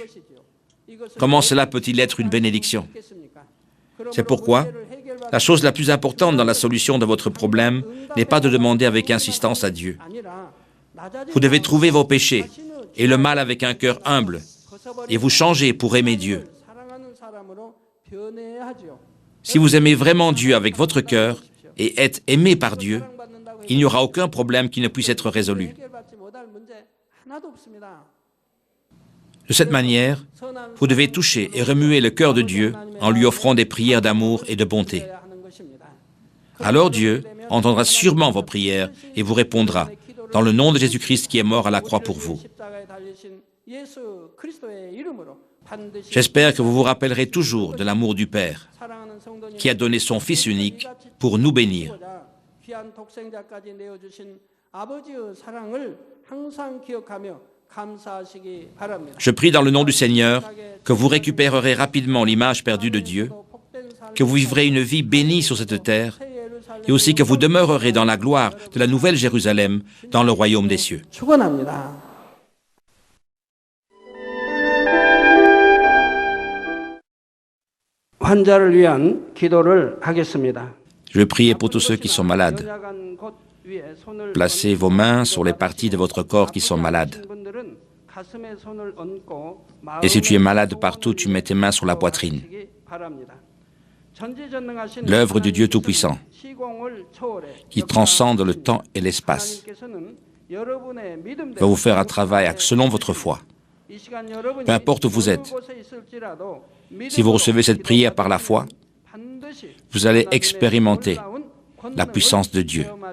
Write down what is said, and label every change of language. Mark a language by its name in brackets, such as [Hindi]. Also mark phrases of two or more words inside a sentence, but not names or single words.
[French] Comment cela peut-il être une bénédiction? C'est pourquoi la chose la plus importante dans la solution de votre problème n'est pas de demander avec insistance à Dieu. Vous devez trouver vos péchés et le mal avec un cœur humble et vous changer pour aimer Dieu. [Korean] 사람으로 변해야 하죠. [French] Si vous aimez vraiment Dieu avec votre cœur et êtes aimé par Dieu, il n'y aura aucun problème qui ne puisse être résolu. [Korean] 해결받지 못할 문제 하나도 없습니다. [French] De cette manière, vous devez toucher et remuer le cœur de Dieu en lui offrant des prières d'amour et de bonté. [Korean] 하는 것입니다. [French] Alors Dieu entendra sûrement vos prières et vous répondra, dans le nom de Jésus-Christ qui est mort à la croix pour vous. [Korean] 십자가에 달리신 예수 그리스도의 이름으로 반드시 [French] J'espère que vous vous rappellerez toujours de l'amour du Père, [Korean] 사랑하는 성도님 [French] qui a donné son Fils unique pour nous bénir. [Korean] 귀한 독생자까지 내어주신 아버지의 사랑을 항상 기억하며 감사하시기 바랍니다. [French] Je prie dans le nom du Seigneur que vous récupérerez rapidement l'image perdue de Dieu, que vous vivrez une vie bénie sur cette terre, et aussi que vous demeurerez dans la gloire de la nouvelle Jérusalem, dans le royaume des cieux. [Korean] 축원합니다. 환자를 위한 기도를 하겠습니다. [French] Je vais prier pour tous ceux qui sont malades. [Korean] 연약한 곳 위에 손을 [French] Placez vos mains sur les parties de votre corps qui sont malades. [Korean] 분들은 가슴에 손을 얹고 [French] Et si tu es malade partout, tu mets tes mains sur la poitrine. L'œuvre du Dieu Tout-Puissant, qui transcende le temps et l'espace, va vous faire un travail selon votre foi. Peu importe où vous êtes, si vous recevez cette prière par la foi, vous allez expérimenter la puissance de Dieu.